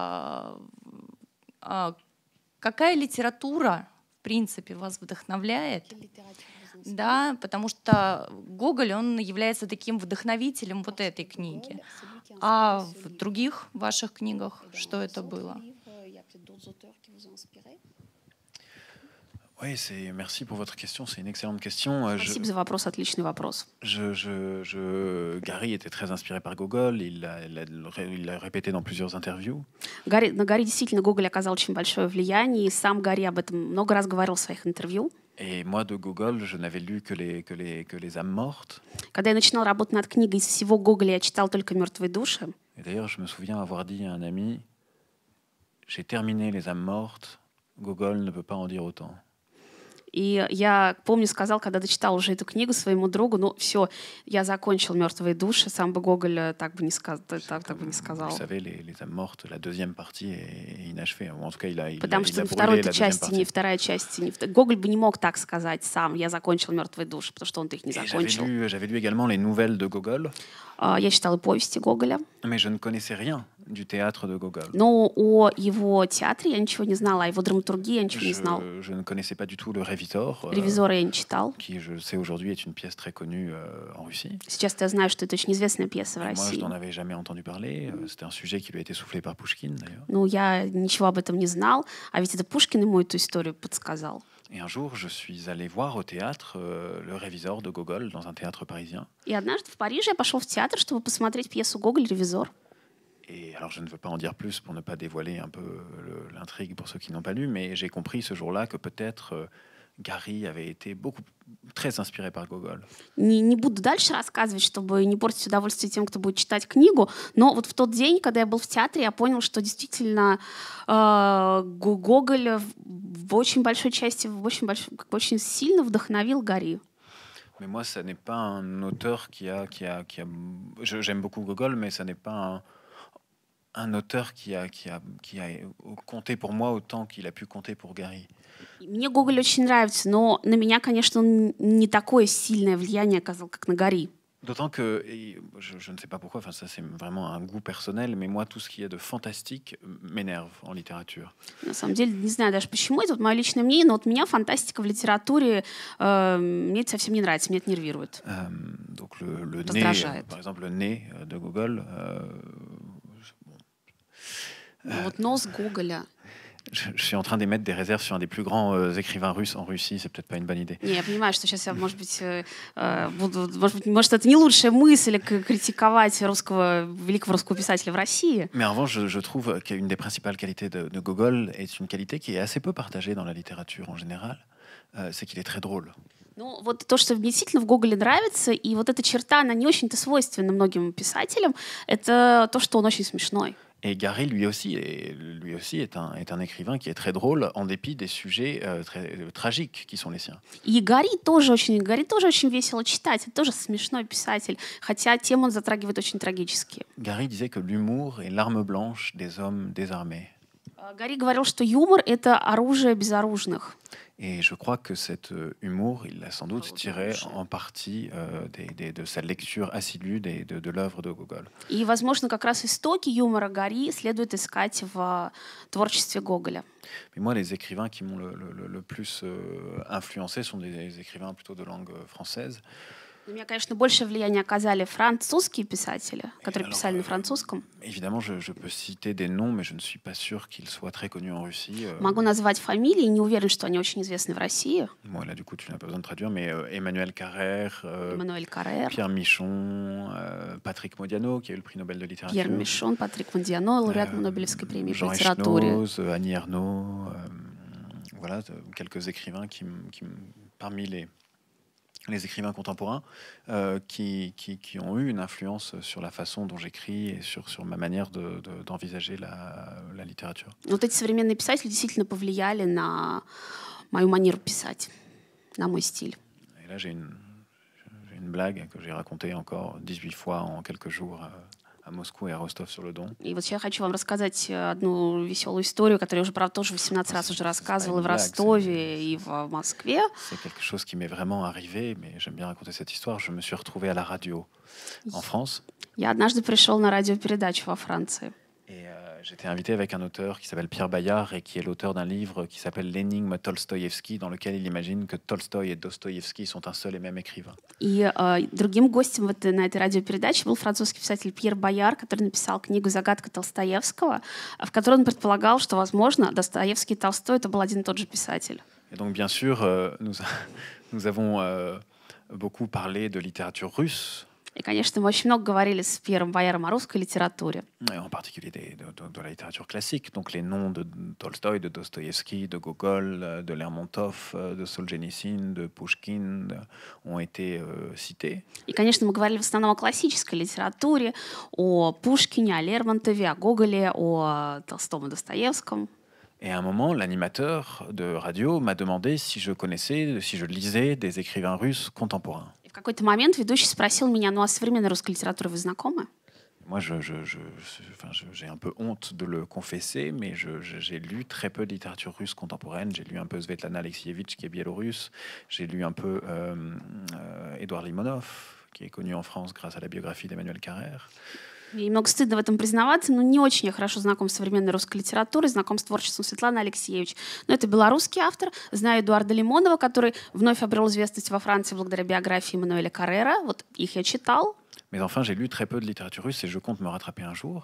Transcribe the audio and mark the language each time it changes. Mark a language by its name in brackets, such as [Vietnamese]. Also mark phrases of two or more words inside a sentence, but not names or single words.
[Russian] Какая литература, в принципе, вас вдохновляет? Да, потому что Гоголь, он является таким вдохновителем вот этой книги. А в других ваших книгах что это было? [French] Oui, merci pour votre question, c'est une excellente question. [Russian] Спасибо за вопрос, отличный вопрос. [French] Gary était très inspiré par Gogol, il l'a répété dans plusieurs interviews. [Russian] На Гарри действительно Гоголь оказал очень большое влияние, и сам Гарри об этом много раз говорил в своих интервью. [French] Et moi, de Gogol, je n'avais lu que les âmes mortes. [Russian] Когда я начинал работать над книгой, из всего Гоголя я читал только «Мертвые души». [French] Et d'ailleurs, je me souviens avoir dit à un ami, j'ai terminé les âmes mortes, Gogol ne peut pas en dire autant. [Russian] И я помню, сказал, когда дочитал уже эту книгу своему другу, ну все, я закончил «Мертвые души», сам бы Гоголь так бы не сказал. [French] Vous savez, les âmes mortes, la deuxième partie est inachevée. En tout cas, il [Russian] Потому [French] a [Russian] что [French] brûlé la deuxième partie. [Russian] вторая часть, Гоголь бы не мог так сказать сам, я закончил «Мертвые души», потому что он их не закончил. [French] J'avais lu également les nouvelles de Gogol. [Russian] Я читала повести Гоголя. [French] Mais je ne connaissais rien du théâtre de Gogol. [Russian] Но о его театре я ничего не знала, о его драматургии я ничего не знал. [French] Je ne connaissais pas du tout le Révisor. [Russian] «Ревизора» я не читал. [French] Qui, je sais aujourd'hui, est une pièce très connue en Russie. [Russian] Сейчас я знаю, что это очень известная пьеса в России. [French] Moi, je n'en avais jamais entendu parler. C'était un sujet qui lui a été soufflé par Pouchkine, d'ailleurs. [Russian] Ну, я ничего об этом не знал, а ведь это Пушкин ему эту историю подсказал. [French] Et un jour, je suis allé voir au théâtre le Révisor de Gogol dans un théâtre parisien. [Russian] И однажды в Париже я пошел в театр, чтобы посмотреть пьесу Гоголь «Ревизор». [French] Et alors, je ne veux pas en dire plus pour ne pas dévoiler un peu l'intrigue pour ceux qui n'ont pas lu, mais j'ai compris ce jour-là que peut-être Gary avait été très inspiré par Gogol. [Russian] Не буду дальше рассказывать, чтобы не портить удовольствие тем, кто будет читать книгу, но вот в тот день, когда я был в театре, я понял, что действительно Гоголь в очень большой части, очень сильно вдохновил Гарри. [French] Mais moi, ça n'est pas un auteur j'aime beaucoup Gogol, mais ça n'est pas un auteur qui a compté pour moi autant qu'il a pu compter pour Gary. [Russian] Мне Гоголь очень нравится, но на меня, конечно, он не такое сильное влияние оказал, как на Гарри. [French] D'autant que, je ne sais pas pourquoi, enfin ça c'est vraiment un goût personnel, mais moi tout ce qui est de fantastique m'énerve en littérature. [Russian] На самом деле, не знаю даже почему, это вот мое личное мнение, но вот меня фантастика в литературе, мне это совсем не нравится, меня это нервирует. [French] Donc le nez, par exemple le nez de Gogol. [Russian] Вот нос Гоголя. [French] Je suis en train d'émettre des réserves sur un des plus grands écrivains russes en Russie. C'est peut-être pas une bonne idée. [Russian] Не, я понимаю, что сейчас я, может быть, может, это не лучшая мысль критиковать великого русского писателя в России. [French] Mais en revanche, je trouve qu'une des principales qualités de Gogol est une qualité qui est assez peu partagée dans la littérature en général. C'est qu'il est très drôle. [Russian] Ну, вот то, что мне действительно в Гоголе нравится, и вот эта черта, она не очень-то свойственна многим писателям, это то, что он очень смешной. [French] Et Gary, lui aussi est un écrivain qui est très drôle en dépit des sujets très tragiques qui sont les siens. [Russian] И Гарри тоже очень весело читать. Это тоже смешной писатель, хотя темы он затрагивает очень трагические. [French] Gary disait que l'humour est l'arme blanche des hommes désarmés. [Russian] Гарри говорил, что юмор — это оружие безоружных. [French] Et je crois que cet humour, il l'a sans doute tiré en partie de sa lecture assidue de l'œuvre de Gogol. [Russian] И, возможно, как раз истоки юмора Гарри следует искать в творчестве Гоголя. [French] Mais moi, les écrivains qui m'ont le plus influencé sont des écrivains plutôt de langue française. [Russian] На меня, конечно, большее влияние оказали французские писатели, которые писали на французском. [French] Évidemment, je peux citer des noms, mais je ne suis pas sûr qu'ils soient très connus en Russie. [Russian] Могу назвать фамилии, не уверен, что они очень известны в России. [French] Bon, là, du coup, tu n'as pas besoin de traduire, mais Emmanuel Carrère, Pierre Michon, Patrick Modiano, qui a eu le prix Nobel de littérature. [Russian] Пьер Мишон, Патрик Модиано, лауреат Нобелевской премии по литературе. [French] Jean Echnoz, Annie Ernaux, voilà, quelques écrivains parmi les écrivains contemporains qui ont eu une influence sur la façon dont j'écris et sur ma manière d'envisager la littérature. [Russian] Вот эти современные писатели действительно повлияли на мою манеру писать, на мой стиль. [French] Et là, j'ai une blague que j'ai racontée encore 18 fois en quelques jours à Moscou et à Rostov-sur-le-Don. [Russian] И вот я хочу вам рассказать одну веселую историю, которую я уже, правда, тоже 18 раз уже рассказывала и в Ростове, и в Москве. [French] C'est quelque chose qui m'est vraiment arrivé, mais j'aime bien raconter cette histoire. Je me suis retrouvé à la radio en France. [Russian] Я однажды пришел на радиопередачу во Франции. [French] Et j'étais invité avec un auteur qui s'appelle Pierre Bayard et qui est l'auteur d'un livre qui s'appelle L'énigme Tolstoïevski, dans lequel il imagine que Tolstoï et Dostoïevski sont un seul et même écrivain. [Russian] И другим гостем на этой радиопередаче был французский писатель Пьер Бояр, который написал книгу «Загадка Толстоевского», в которой он предполагал, что, возможно, Достоевский и Толстой — это был один и тот же писатель. [French] Et donc, bien sûr, nous avons beaucoup parlé de littérature russe. [Russian] И, конечно, мы очень много говорили с Пьером Бояром о русской литературе. [French] Et en particulier de la littérature classique, donc les noms de Tolstoï, de Dostoïevski, de Gogol, de Lermontov, de Solzhenitsyn, de Pushkin ont été cités. [Russian] И, конечно, мы говорили в основном о классической литературе, о Пушкине, о Лермонтове, о Гоголе, о Толстом и Достоевском. [French] Et à un moment, l'animateur de radio m'a demandé si je connaissais, si je lisais des écrivains russes contemporains. [Russian] В какой-то момент ведущий спросил меня: ну а с современной русской литературой вы знакомы? [French] Moi, j'ai un peu honte de le confesser, mais j'ai lu très peu de littérature russe contemporaine. J'ai lu un peu Svetlana Alexievitch, qui est biélorusse. J'ai lu un peu Édouard Limonov, qui est connu en France grâce à la biographie d'Emmanuel Carrère. [Russian] Мне немного стыдно в этом признаваться, но не очень я хорошо знаком с современной русской литературой, знаком с творчеством Светланы Алексеевич. Но это белорусский автор. Знаю Эдуарда Лимонова, который вновь обрел известность во Франции благодаря биографии Эммануэля Каррера. Вот их я читал. [French] Mais enfin, j'ai lu très peu de littérature russe et je compte me rattraper un jour.